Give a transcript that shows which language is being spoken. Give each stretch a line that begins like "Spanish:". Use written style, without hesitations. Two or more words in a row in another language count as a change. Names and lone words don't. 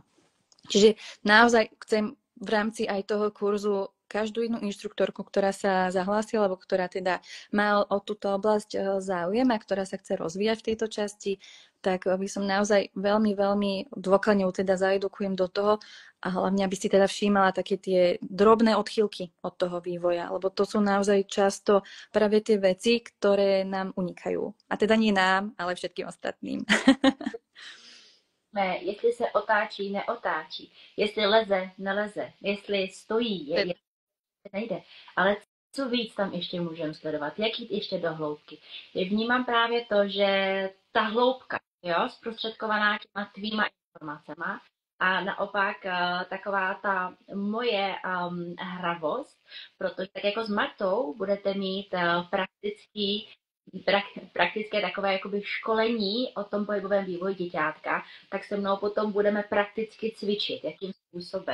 Slovak: Čiže naozaj chcem v rámci aj toho kurzu každú inú inštruktorku, ktorá sa zahlásila, alebo ktorá teda má o túto oblasť záujem a ktorá sa chce rozvíjať v tejto časti, tak by som naozaj veľmi, veľmi dôkladne teda zaedukujem do toho a hlavne, aby si teda všímala také tie drobné odchýlky od toho vývoja, lebo to sú naozaj často práve tie veci, ktoré nám unikajú. A teda nie nám, ale všetkým ostatným.
Czech: Jestli se otáčí, neotáčí, jestli leze, neleze, jestli stojí, nejde. Ale co víc tam ještě můžeme sledovat, jak jít ještě do hloubky. Vnímám právě to, že ta hloubka, jo, zprostředkovaná těma tvýma informacema a naopak taková ta moje hravost, protože tak jako s Martou budete mít praktické takové jakoby školení o tom pohybovém vývoji děťátka, tak se mnou potom budeme prakticky cvičit, jakým způsobem.